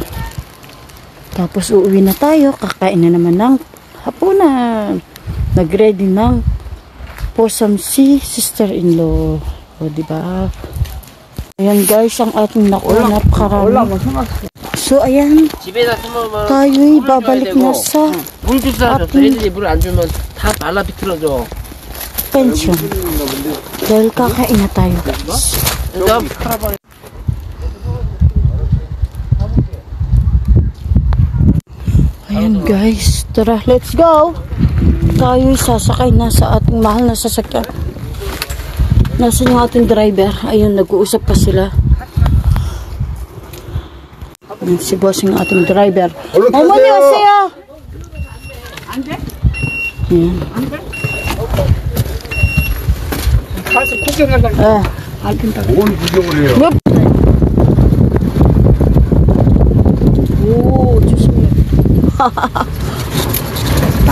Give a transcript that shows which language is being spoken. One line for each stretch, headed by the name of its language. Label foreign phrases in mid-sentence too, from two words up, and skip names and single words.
Filipino: Tapos uuwi na tayo, kakain na naman ng hapunan. Nag-ready ng posam si sister-in-law. O, diba? Ayan guys, ang ating nakuha, napakarami. So, ayan,
Korean: 집에다 심으면
Filipino: tayo'y babalik na sa
Korean: 물 주사줘. 애들이 물 안 주면 다 말라 비틀어져.
Filipino: pension. Dahil kakain na tayo guys.
Korean: 그래서 팔아버려.
Filipino: Ayan guys, tara,
English: let's go!
Filipino: Tayo'y sasakay na sa ating mahal na sasakyan. Nasaan yung ating driver? Ayun, nag-uusap pa sila. Ayan, si boss yung ating driver.
Korean: 어머니 오세요! Ayan. 가서 구경하다 뭘 구경을 해요? 오, 조심해.